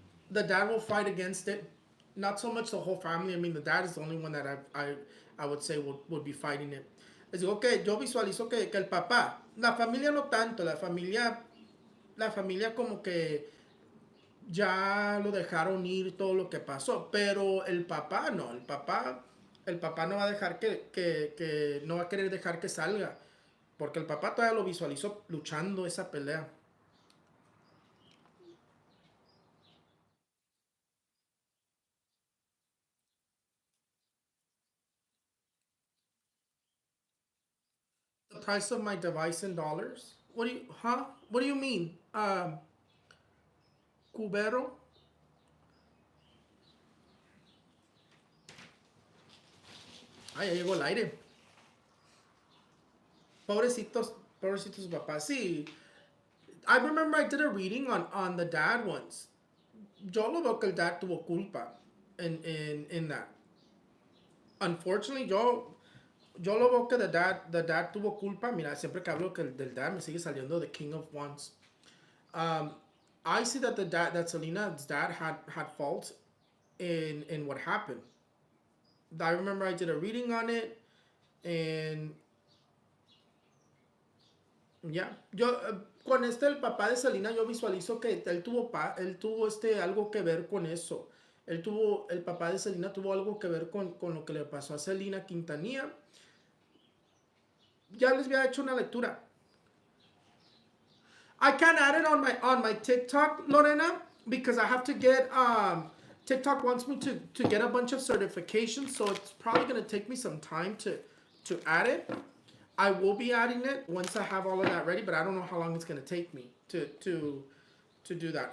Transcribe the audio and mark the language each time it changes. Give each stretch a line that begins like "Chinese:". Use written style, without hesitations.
English: The dad will fight against it. Not so much the whole family. I mean, the dad is the only one that I would say would be fighting it.
Spanish: Les digo que yo visualizo que el papá, la familia no tanto, la familia como que ya lo dejaron ir todo lo que pasó, pero el papá no, el papá no va a dejar que no va a querer dejar que salga, porque el papá todavía lo visualizó luchando esa pelea.
English: The price of my device in dollars? What do you, huh? What do you mean? Cubero?
Spanish: Ay, ya llegó el aire. Pobrecitos, pobrecitos papás. Sí,
English: I remember I did a reading on the dad once.
Spanish: Yo lo veo que el dad tuvo culpa
English: in that. Unfortunately,
Spanish: yo lo veo que
English: the dad
Spanish: tuvo culpa. Mira, siempre que hablo del dad me sigue saliendo the King of Wands.
English: Um, I see that that Selena's dad had fault in what happened. I remember I did a reading on it, and
Spanish: ya, yo con el papá de Selena yo visualizo que él tuvo algo que ver con eso. El papá de Selena tuvo algo que ver con lo que le pasó a Selena Quintanilla. Ya les había hecho una lectura.
English: I can't add it on my TikTok, Lorena, because I have to get TikTok wants me to get a bunch of certifications, so it's probably gonna take me some time to add it. I will be adding it once I have all of that ready, but I don't know how long it's gonna take me to do that.